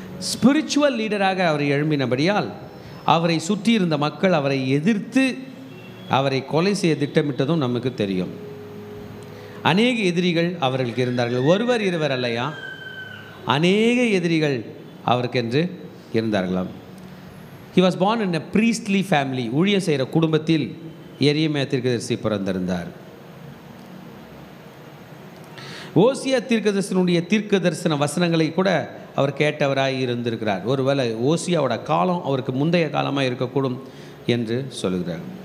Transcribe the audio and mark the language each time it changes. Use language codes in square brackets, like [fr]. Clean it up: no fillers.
[ta] Spiritual லீடராக அவர் எழும்பினபடியால் அவரை சுற்றி இருந்த மக்கள் அவரை எதிர்த்து அவரை கொலை செய்ய திட்டமிட்டதும் நமக்கு தெரியும். அநேக எதிரிகள் அவர்களுக்கு இருந்தார்கள். ஒருவர் இருவர் அல்லையா, அநேக எதிரிகள் அவருக்கென்று இருந்தார்களாம். [en] He was born in a priestly family. [ta] ஊழியம் செய்கிற குடும்பத்தில் எரேமியா தீர்க்கதரிசி பிறந்திருந்தார். ஓசியா தீர்க்கதரிசனுடைய தீர்க்க தரிசன வசனங்களை கூட அவர் கேட்டவராய் இருந்திருக்கிறார். ஒருவேளை ஓசியாவோட காலம் அவருக்கு முந்தைய காலமாக இருக்கக்கூடும் என்று சொல்கிறார்.